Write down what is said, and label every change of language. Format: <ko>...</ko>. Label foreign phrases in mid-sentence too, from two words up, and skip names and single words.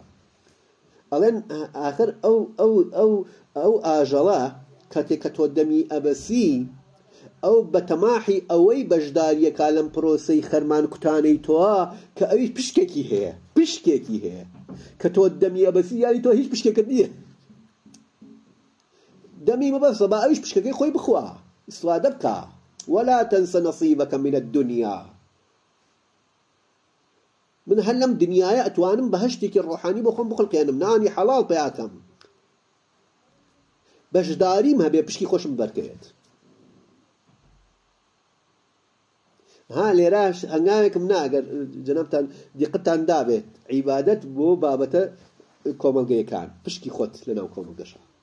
<ckb>ئەڵێن ئاخر ئەو ئاژەڵە کاتێک کە تۆ دەمی ئەبەسی ئەو بە تەماحی ئەوەی بەشداریەکە لەم پرۆسەی خەرمان کوتانەی تۆە کە ئەویش پشکێکی هەیە، پشکێکی هەیە کە تۆ دەمی ئەبەسی یانی تۆ هیچ پشکێکت نییە. دەمی مەبەسە با ئەویش پشکەکەی خۆی بخوا، ئیسفادە بکە.</ckb> <ar>ولا تنس نصيبك من الدنيا.</ar> <ckb>من هەر لەم دنیایە ئەتوانم بەهەشتێکی ڕۆحانی بۆ خۆم بخڵقێنم، نانی حەڵاڵ پێیاکەم، بەشداریم هەبێ، پشکی خۆشم بەرکەوێت. ها لێراش هەنگاوێکم ناگەر جەنابتان دیقەتان دابێت عیبادەت بۆ بابەتە کۆمەلگەیەکان پشکی خۆت لەناو کۆمەلگەشە.</ckb>